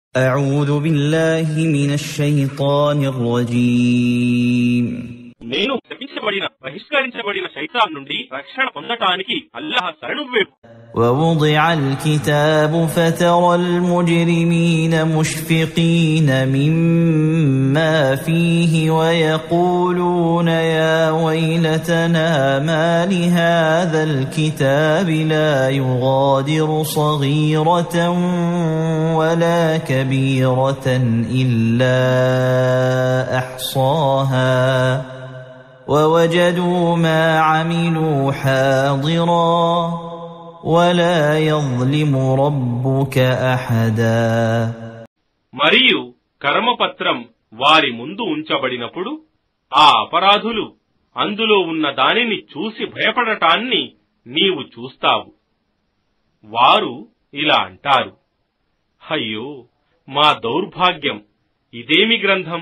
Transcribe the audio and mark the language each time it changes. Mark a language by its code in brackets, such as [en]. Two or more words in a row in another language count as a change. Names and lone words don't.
[ar] أعوذ بالله من الشيطان الرجيم [te] నేను బహిష్కరించబడిన శైతాన్ నుండి రక్షణ పొందటానికి అల్లాహ్ శరణు వేపు. [ar] ووضع الكتاب فترى المجرمين مشفقين مما فيه ويقولون يا ويلتنا ما لهذا الكتاب لا يغادر صغيرة ولا كبيرة إلا أحصاها ووجدوا ما عملوا حاضرا ولا يظلم ربك أحدا. [te] మరియు కర్మపత్రం వారి ముందు ఉంచబడినప్పుడు ఆ అపరాధులు అందులో ఉన్న దానిని చూసి భయపడటాన్ని నీవు చూస్తావు. వారు ఇలా అంటారు, అయ్యో మా దౌర్భాగ్యం, ఇదేమి గ్రంథం!